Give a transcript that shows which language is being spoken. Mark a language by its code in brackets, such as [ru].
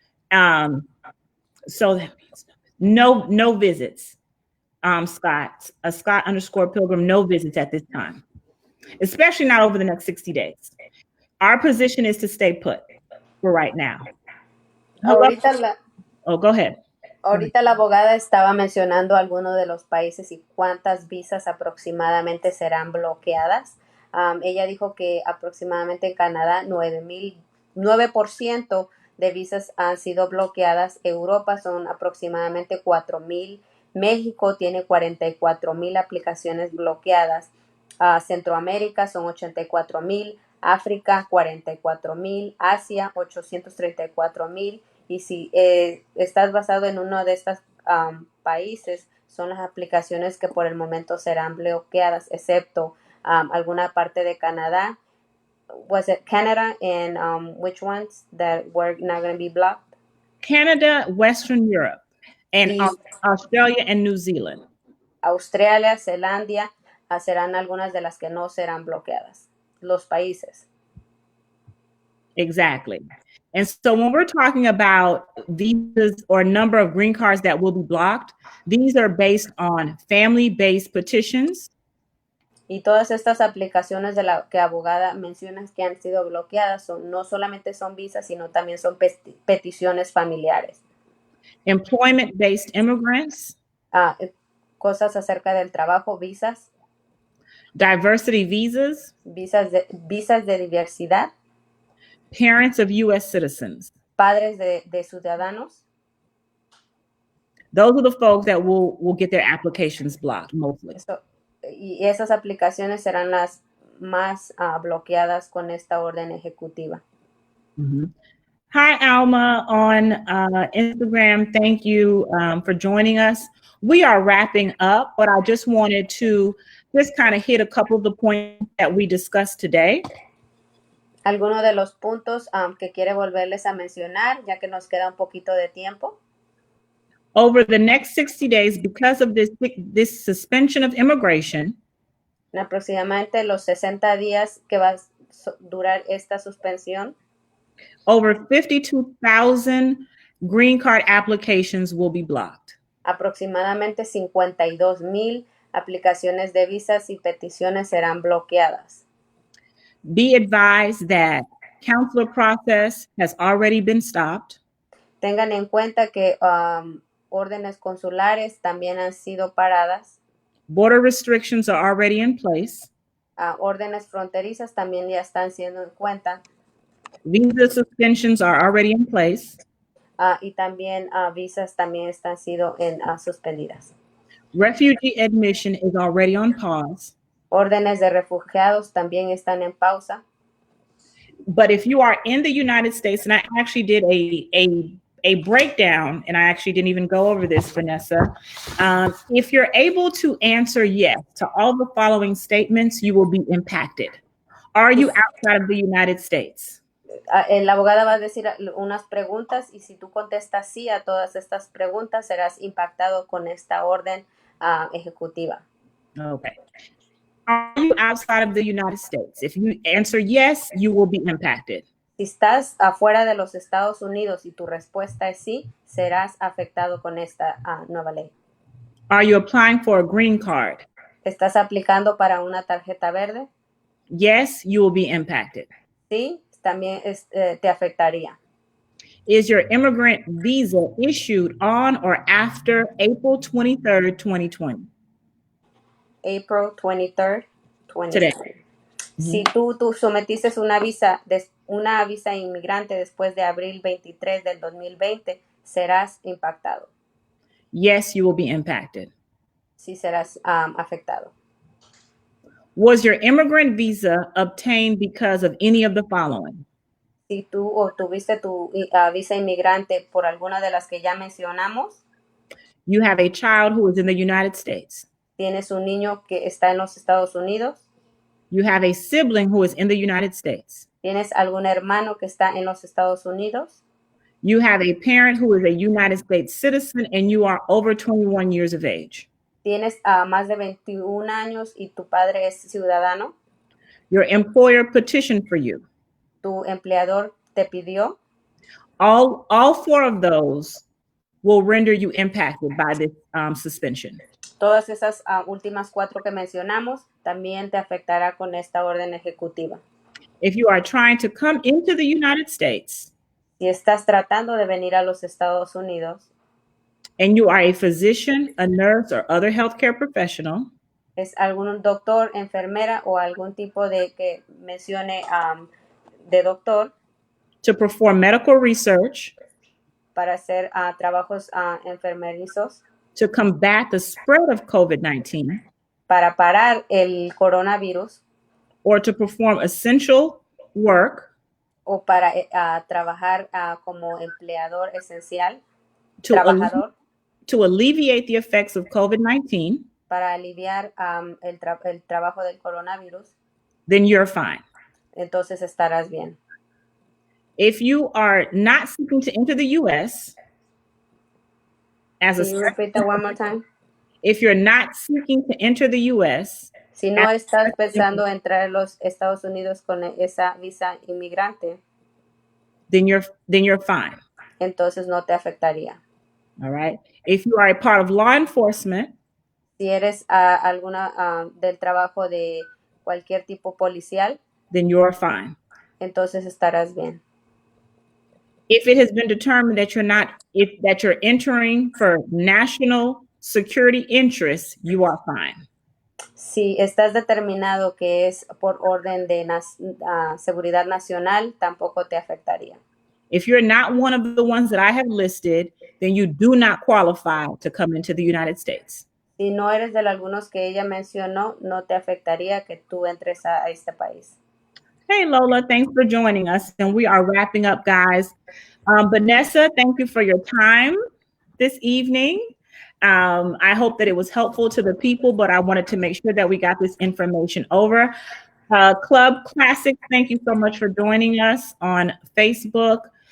[en] So that means no visits. Scott _Pilgrim, no visits at this time, especially not over the next 60 days. Our position is to stay put for right now. Go ahead. [es] Ahorita la abogada estaba mencionando algunos de los países y cuántas visas aproximadamente serán bloqueadas. Ella dijo que aproximadamente en Canadá 9% de visas han sido bloqueadas. Europa son aproximadamente 4,000. México tiene 44,000 aplicaciones bloqueadas. Centroamérica son 84,000. África 44,000. Asia 834,000. Y si estás basado en uno de estos países, son las aplicaciones que por el momento serán bloqueadas, excepto alguna parte de Canadá. [en] Was it Canada and which ones that were not going to be blocked? Canada, Western Europe, and Australia and New Zealand. [es] Australia, Zelandia serán algunas de las que no serán bloqueadas. Los países. [en] Exactly. And so when we're talking about visas or number of green cards that will be blocked, these are based on family-based petitions. [es] Y todas estas aplicaciones de la que abogada menciona que han sido bloqueadas no solamente son visas, sino también son peticiones familiares. [en] Employment-based immigrants. [es] Cosas acerca del trabajo, visas. [en] Diversity visas. [es] Visas de diversidad. [en] Parents of U.S. citizens. [es] Padres de ciudadanos. [en] Those are the folks that will get their applications blocked mostly. [es] Y esas aplicaciones serán las más bloqueadas con esta orden ejecutiva. [en] Mm-hmm. Hi, Alma on Instagram. Thank you for joining us. We are wrapping up, but I just wanted to just kind of hit a couple of the points that we discussed today. [es] Algunos de los puntos que quiere volverles a mencionar, ya que nos queda un poquito de tiempo. [en] Over the next 60 days, because of this suspension of immigration, [es] en aproximadamente los 60 días que va a durar esta suspensión, [en] over 52,000 green card applications will be blocked. [es] Aproximadamente 52,000 aplicaciones de visas y peticiones serán bloqueadas. [en] Be advised that consular process has already been stopped. [es] Tengan en cuenta que órdenes consulares también han sido paradas. [en] Border restrictions are already in place. [es] órdenes fronterizas también ya están siendo en cuenta. [en] Visa suspensions are already in place. [es] Y también visas también están siendo suspendidas. [en] Refugee admission is already on pause. [es] Órdenes de refugiados también están en pausa. [en] But if you are in the United States, and I actually did a breakdown, and I actually didn't even go over this, Vanessa. If you're able to answer yes to all the following statements, you will be impacted. Are you outside of the United States? [es] La abogada va a decir unas preguntas y si tú contestas sí a todas estas preguntas, serás impactado con esta orden ejecutiva. [en] Okay. Are you outside of the United States? If you answer yes, you will be impacted. [es] Si estás afuera de los Estados Unidos y tu respuesta es sí, serás afectado con esta nueva ley. [en] Are you applying for a green card? [es] ¿Estás aplicando para una tarjeta verde? [en] Yes, you will be impacted. [es] Sí, también te afectaría. [en] Is your immigrant visa issued on or after April 23rd, 2020? April 23rd, 2020. Today. [es] Si tú sometiste una visa inmigrante después de abril 23 del 2020, serás impactado. [en] Yes, you will be impacted. [es] Sí, serás afectado. [en] Was your immigrant visa obtained because of any of the following? [es] Si tú obtuviste tu visa inmigrante por alguna de las que ya mencionamos. [en] You have a child who is in the United States. [es] Tienes un niño que está en los Estados Unidos. [en] You have a sibling who is in the United States. [es] Tienes algún hermano que está en los Estados Unidos. [en] You have a parent who is a United States citizen and you are over 21 years of age. [es] Tienes más de 21 años y tu padre es ciudadano. [en] Your employer petitioned for you. [es] Tu empleador te pidió. [en] All four of those will render you impacted by this suspension. [es] Todas esas últimas 4 que mencionamos también te afectará con esta orden ejecutiva. [en] If you are trying to come into the United States, [es] si estás tratando de venir a los Estados Unidos, [en] and you are a physician, a nurse, or other healthcare professional, [es] es algún doctor, enfermera o algún tipo de que mencione de doctor, [en] to perform medical research, [es] para hacer trabajos enfermerizos, [en] to combat the spread of COVID-19, [es] para parar el coronavirus, [en] or to perform essential work, [es] o para trabajar como empleador esencial, trabajador, [en] to alleviate the effects of COVID-19, [es] para aliviar el trabajo del coronavirus, [en] then you're fine. [es] Entonces estarás bien. [en] If you are not seeking to enter the U.S. Can you repeat that one more time? If you're not seeking to enter the U.S. [es] Si no estás pensando entrar a los Estados Unidos con esa visa inmigrante, [en] then you're fine. [es] Entonces no te afectaría. [en] All right. If you are a part of law enforcement, [es] si eres alguna del trabajo de cualquier tipo policial, [en] then you're fine. [es] Entonces estarás bien. [en] If it has been determined that you're entering for national security interests, you are fine. [es] Si estás determinado que es por orden de seguridad nacional, tampoco te afectaría. [en] If you're not one of the ones that I have listed, then you do not qualify to come into the United States. [es] Si no eres de algunos que ella mencionó, no te afectaría que tú entres a este país. [en] Hey, Lola, thanks for joining us. And we are wrapping up, guys. Vanessa, thank you for your time this evening. I hope that it was helpful to the people, but I wanted to make sure that we got this information over. Club Classic, thank you so much for joining us on Facebook.